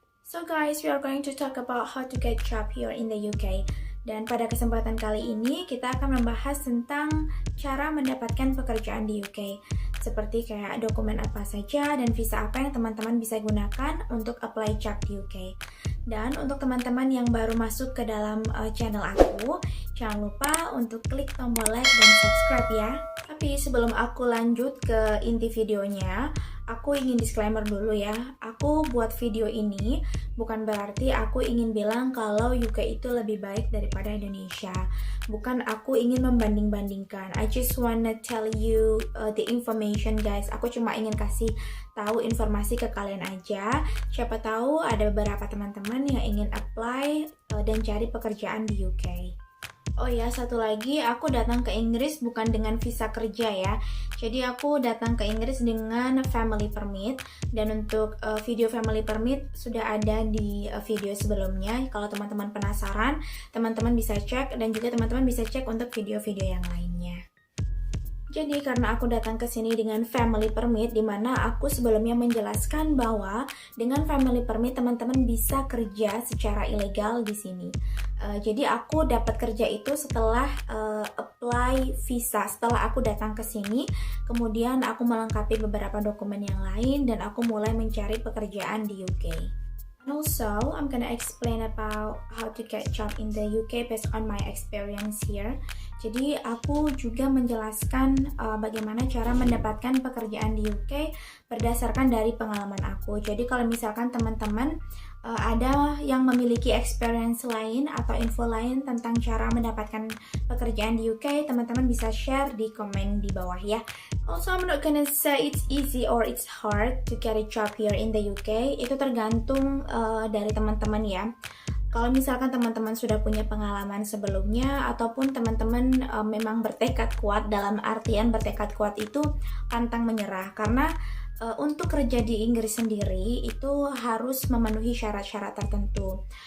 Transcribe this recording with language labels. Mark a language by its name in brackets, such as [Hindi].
[English] So guys, we are going to talk about how to get job here in the UK. [Indonesian] Dan pada kesempatan kali ini kita akan membahas tentang cara mendapatkan pekerjaan di UK. Seperti kayak dokumen apa saja dan visa apa yang teman-teman bisa gunakan untuk apply job di UK. Dan untuk teman-teman yang baru masuk ke dalam channel aku, jangan lupa untuk klik tombol like dan subscribe ya. Tapi sebelum aku lanjut ke inti videonya, aku ingin disclaimer dulu ya. Aku buat video ini bukan berarti aku ingin bilang kalau UK itu lebih baik daripada Indonesia. Bukan aku ingin membanding-bandingkan. [English] I just wanna tell you the information guys. [Indonesian] Aku cuma ingin kasih tahu informasi ke kalian aja. Siapa tahu ada beberapa teman-teman yang ingin apply dan cari pekerjaan di UK. Oh ya, satu lagi, aku datang ke Inggris bukan dengan visa kerja ya. Jadi aku datang ke Inggris dengan family permit. Dan untuk video family permit sudah ada di video sebelumnya. Kalau teman-teman penasaran, teman-teman bisa cek. Dan juga teman-teman bisa cek untuk video-video yang lainnya. Jadi karena aku datang ke sini dengan family permit, di mana aku sebelumnya menjelaskan bahwa dengan family permit teman-teman bisa kerja secara ilegal di sini. Jadi aku dapat kerja itu setelah apply visa, setelah aku datang ke sini, kemudian aku melengkapi beberapa dokumen yang lain dan aku mulai mencari pekerjaan di UK. [English] And also, I'm gonna explain about how to get job in the UK based on my experience here. [Indonesian] Jadi, aku juga menjelaskan bagaimana cara mendapatkan pekerjaan di UK berdasarkan dari pengalaman aku. Jadi, kalau misalkan teman-teman ada yang memiliki experience lain atau info lain tentang cara mendapatkan pekerjaan di UK, teman-teman bisa share di komen di bawah ya. [English] Also, I'm not gonna say it's easy or it's hard to get a job here in the UK. [Indonesian] Itu tergantung dari teman-teman ya. Kalau misalkan teman-teman sudah punya pengalaman sebelumnya ataupun teman-teman memang bertekad kuat, dalam artian bertekad kuat itu pantang menyerah, karena untuk kerja di Inggris sendiri itu harus memenuhi syarat-syarat tertentu.